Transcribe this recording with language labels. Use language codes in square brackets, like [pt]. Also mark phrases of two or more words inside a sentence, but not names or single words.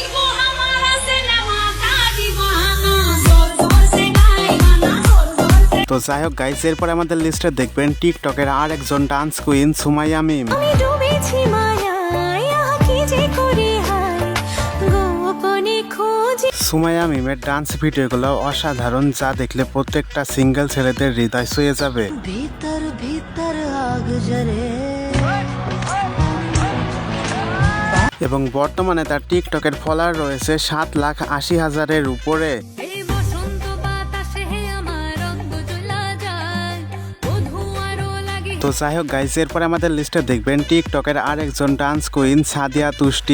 [bn] তো যাই হোক গাইস, এরপর আমাদের লিস্টে দেখবেন টিকটকের আর একজন [en] dance queen [bn] সুমাইয়া মিম। সুমাইয়া মিমের ডান্স ভিডিওগুলো অসাধারণ, যা দেখলে প্রত্যেকটা সিঙ্গেল ছেলেদের হৃদয় ছুঁয়ে যাবে। [hi] भीतर भीतर आग जले [bn] এবং বর্তমানে তার টিকটকের ফলোয়ার রয়েছে 7,80,000-এর উপরে। এই বসন্ত বাতাসে আমার রক্ত জ্বলা যায় ও ধোঁয়ারও লাগে তো যাই হোক গাইস, এরপরে আমাদের লিস্টে দেখবেন টিকটকের আরেকজন [en] dance queen [bn] সাদিয়া তুষ্টি।